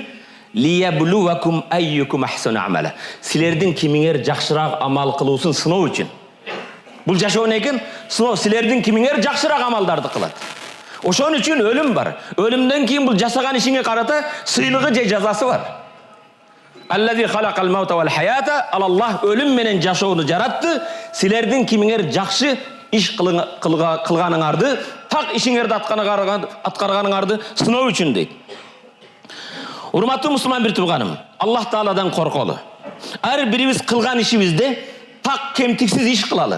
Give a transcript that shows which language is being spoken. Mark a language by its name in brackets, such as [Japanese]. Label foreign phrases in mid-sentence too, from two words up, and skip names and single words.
[Arabic] «ليبلوكم أيكم أحسن عملا». [Kyrgyz] Силердин кимиңер жакшыраак амал кылуусун сыноо үчүн. Бул жашоо эмне экен? Сыноо, силердин кимиңер жакшыраак амалдарды кылат. Ошон үчүн өлүм бар. Өлүмдөн кийин бул жасаган ишиңе карата сыйлыгы же жазасы бар. [Arabic] الذي خلق الموت والحياة. [Kyrgyz] Аллах өлүм менен жашоону жаратты. Силердин кимиңер жакшы иш кылганыңарды, так ишиңерди аткарганыңарды сыноо үчүн дейт. Урматтуу мусулман бир тууганым, Аллах Тааладан корколу. Ар бирибиз кылган ишибизде так кемтиксиз иш кылалы.